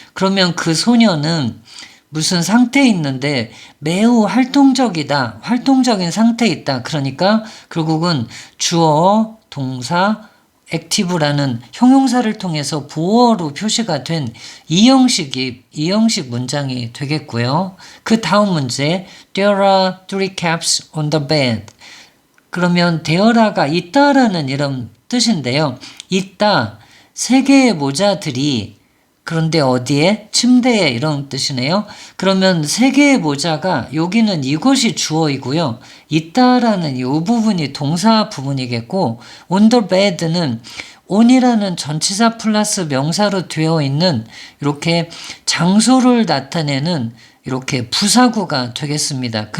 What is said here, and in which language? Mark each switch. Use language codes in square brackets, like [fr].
[ko] 그러면 그 소녀는 무슨 상태에 있는데 매우 활동적이다, 활동적인 상태에 있다. 그러니까 결국은 주어, 동사, 액티브라는 형용사를 통해서 보어로 표시가 된 이형식 문장이 되겠고요. 그 다음 문제, [en] There are 3 caps on the bed. [ko] 그러면 dere가 있다라는 이런 뜻인데요. 있다, 3개의 모자들이, 그런데 어디에? 침대에, 이런 뜻이네요. 그러면 3개의 모자가, 여기는 이것이 주어이고요. 있다라는 이 부분이 동사 부분이겠고, on the bed는 on이라는 전치사 플러스 명사로 되어 있는 이렇게 장소를 나타내는 이렇게 부사구가 되겠습니다.